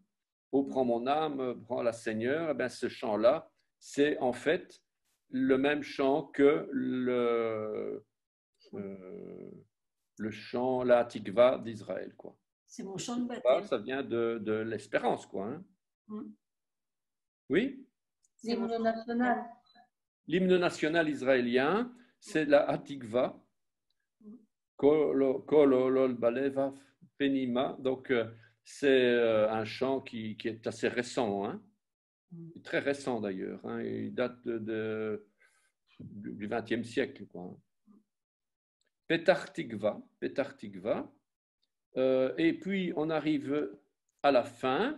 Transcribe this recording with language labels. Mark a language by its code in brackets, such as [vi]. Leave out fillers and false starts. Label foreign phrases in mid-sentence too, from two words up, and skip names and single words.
[fr] Oh, prends mon âme, prends la Seigneur. Eh bien, ce chant-là, c'est en fait le même chant que le chant, la Tikva d'Israël, quoi. C'est mon chant de baptême. Ça vient de l'espérance, quoi. Hein. Oui? L'hymne national. L'hymne national israélien, c'est la Hatikva. Kololol baleva penima. Donc, c'est un chant qui est assez récent, hein? Très récent d'ailleurs. Hein? Il date du XXe siècle, quoi. Petar Tikva. Petar Tikva. Et puis, on arrive à la fin.